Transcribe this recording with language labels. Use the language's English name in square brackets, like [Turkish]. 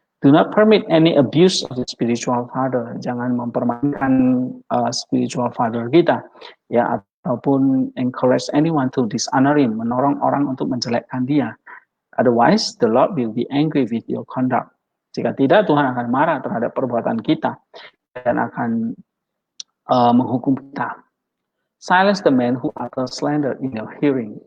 [English] Do not permit any abuse of the spiritual father. [Indonesian] Jangan mempermainkan spiritual father kita ya, ataupun [English] encourage anyone to dishonor him, [Indonesian] menorong orang untuk menjelekkan dia. [English] Otherwise, the Lord will be angry with your conduct. [Indonesian] Jika tidak, Tuhan akan marah terhadap perbuatan kita dan akan menghukum kita. [English] Silence the man who utters slander in your hearing.